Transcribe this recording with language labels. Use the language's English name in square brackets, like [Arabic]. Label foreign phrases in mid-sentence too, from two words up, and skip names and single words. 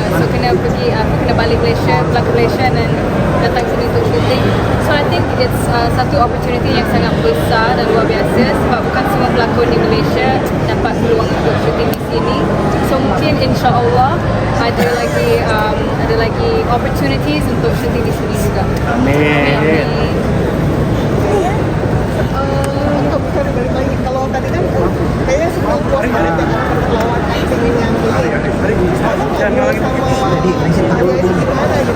[Malay] So kena pergi, aku kena balik Malaysia, pulang ke Malaysia dan datang sini untuk shooting. [English] So I think it's [Malay] satu opportunity yang sangat besar dan luar biasa sebab bukan semua pelakon di Malaysia dapat peluang untuk shooting di sini. So mungkin insya-Allah ada lagi opportunities untuk shooting di sini juga. Amin. [Indonesian] Kalau misalnya balik lagi, kalau tadi kan kayaknya sebelum puas banget ya lawan acting yang ini. Sekarang ngobrol sama Arya itu gimana gitu?